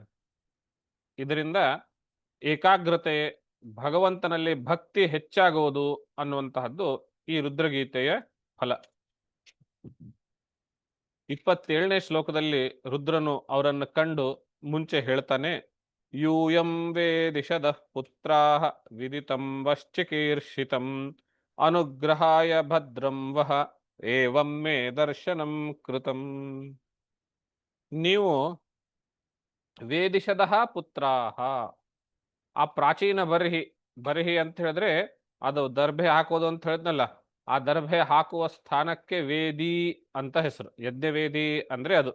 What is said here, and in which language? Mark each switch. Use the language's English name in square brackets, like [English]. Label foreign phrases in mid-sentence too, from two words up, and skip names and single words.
[Kannada] ಇದರಿಂದ ಏಕಾಗ್ರತೆ, ಭಗವಂತನಲ್ಲಿ ಭಕ್ತಿ ಹೆಚ್ಚಾಗುವುದು ಅನ್ನುವಂತಹದ್ದು ಈ ರುದ್ರಗೀತೆಯ ಫಲ. 27ನೇ ಶ್ಲೋಕದಲ್ಲಿ ರುದ್ರನು ಅವರನ್ನು ಕಂಡು ಮುಂಚೆ ಹೇಳ್ತಾನೆ, [Sanskrit] ಯೂಯಂ ವೇದಿಷದ ಪುತ್ರಾಹ ವಿದಿತಂ വശ്ಚಿಕೀರ್ಷಿತಂ ಅನುಗ್ರಹಾಯ ಭದ್ರಂ ವಹ ಏವಂ ಮೇ ದರ್ಶನಂ ಕೃತಂ. [Kannada] ನೀವು [Sanskrit] ವೇದಿಷದ ಪುತ್ರಾಹ, [Kannada] ಆ ಪ್ರಾಚೀನ ಬರ್ಹಿ ಅಂತ ಹೇಳಿದ್ರೆ ಅದು ದರ್ಭೆ ಹಾಕೋದು ಅಂತ ಹೇಳಿದ್ನಲ್ಲ, ಆ ದರ್ಭೆ ಹಾಕುವ ಸ್ಥಾನಕ್ಕೆ ವೇದಿ ಅಂತ ಹೆಸರು. ಯಜ್ಞವೇದಿ ಅಂದ್ರೆ ಅದು.